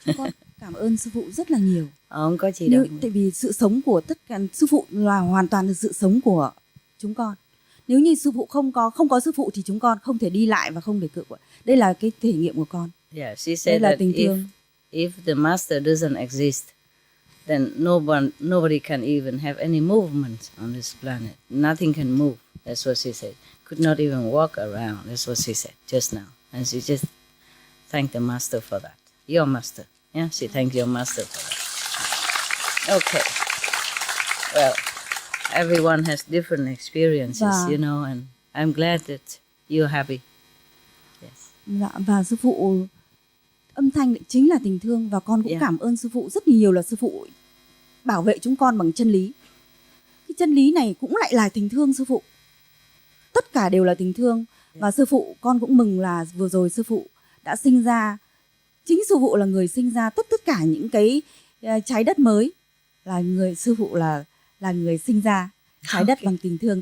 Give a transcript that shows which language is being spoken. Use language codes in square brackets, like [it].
[vi] Con cảm ơn sư phụ rất là nhiều. Không có gì đâu. Tại vì sự sống của tất cả sư phụ là hoàn toàn là sự sống của chúng con. Nếu như sư phụ không có sư phụ thì chúng con không thể đi lại và không thể cự. Đây là cái thể nghiệm của con. [en] Yeah, she said that if the master doesn't exist, then nobody can even have any movement on this planet. Nothing can move. That's what she said. Could not even walk around. That's what she said just now. And she just thanked the master for that. Your master. Yeah, she thanked your master for that. Okay. Well, everyone has different experiences, and I'm glad that you're happy. Yes. [vi] Dạ, và sư phụ, âm thanh chính là tình thương, và con cũng cảm ơn sư phụ rất nhiều là sư phụ bảo vệ chúng con bằng chân lý. Cái chân lý này cũng lại là tình thương sư phụ. Tất cả đều là tình thương. Và sư phụ, con cũng mừng là vừa rồi sư phụ đã sinh ra, chính sư phụ là người sinh ra tất cả những cái trái đất mới, là sư phụ là người sinh ra trái đất bằng tình thương.